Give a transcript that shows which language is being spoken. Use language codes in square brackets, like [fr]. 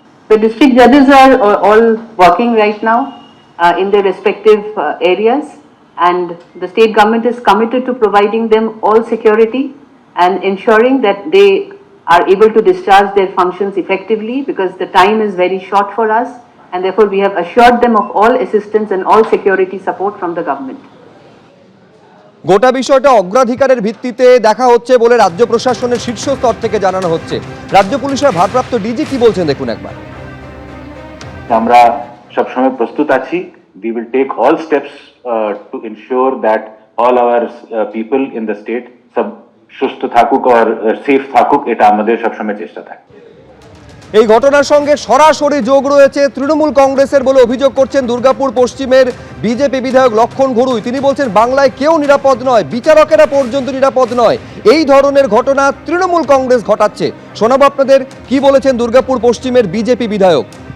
[en] The district judges are all working right now in their respective areas, and the state government is committed to providing them all security and ensuring that they are able to discharge their functions effectively, because the time is very short for us, and therefore we have assured them of all assistance and all security support from the government. [bn] গোটা বিষয়টা অগ্রাধিকারের ভিত্তিতে দেখা হচ্ছে বলে রাজ্য প্রশাসনের শীর্ষ স্তর থেকে জানানো হচ্ছে। রাজ্য পুলিশের ভারপ্রাপ্ত ডিজি কি বলছেন দেখুন একবার। আমরা সবসময় প্রস্তুত আছি। [en] We will take all steps to ensure that all our people in the state [bn] সব সুস্থ থাকুক আর সেফ থাকুক, এটা আমাদের সবসময় চেষ্টা থাকবে। এই ঘটনার সঙ্গে সরাসরি যোগ রয়েছে তৃণমূল কংগ্রেসের বলে অভিযোগ করছেন দুর্গাপুর পশ্চিমের বিজেপি বিধায়ক লক্ষণ ঘুরুই। তিনি বলছেন বাংলায় কেউ নিরাপদ নয়, বিচারকেরা পর্যন্ত নিরাপদ নয়। এই ধরনের ঘটনা তৃণমূল কংগ্রেস ঘটাচ্ছে। শোনাবো আপনাদের কি বলেছেন দুর্গাপুর পশ্চিমের বিজেপি বিধায়ক।